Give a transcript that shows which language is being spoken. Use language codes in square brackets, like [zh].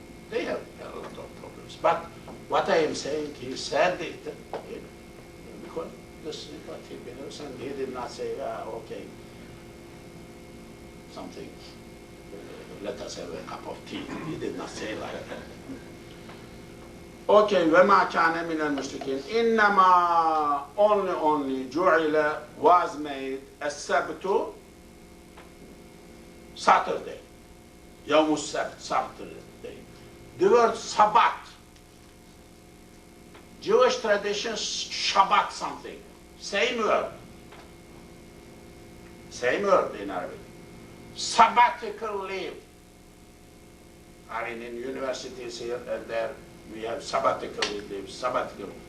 [en] They have a lot of problems. But what I am saying, he said it because this is what he believes, and he did not say, okay, something, let us have a cup of tea. He did not say like that. [ar] Okay, وَمَا كَانَ مِنَ الْمُشْرِكِينَ إِنَّمَا only جُعِلَ [en] was made [ar] السبت Saturday. يوم السبت, Saturday. [en] The word Sabbath. Jewish traditions, Shabbat something. Same word. Same word in Arabic. Sabbatical leave. I mean, in universities here and there, we have sabbatical leave, sabbatical.